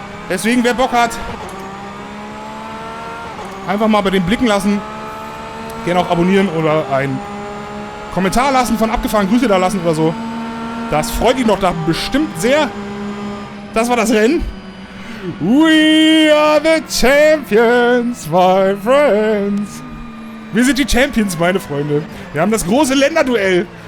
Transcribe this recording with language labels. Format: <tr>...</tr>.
<de>Deswegen, wer Bock hat, einfach mal bei den blicken lassen. Gerne auch abonnieren oder einen Kommentar lassen, von abgefahren Grüße da lassen oder so. Das freut ihn doch da bestimmt sehr. Das war das Rennen.</de> <en>We are the champions, my friends.</en> <de>Wir sind die Champions, meine Freunde. Wir haben das große Länderduell.</de>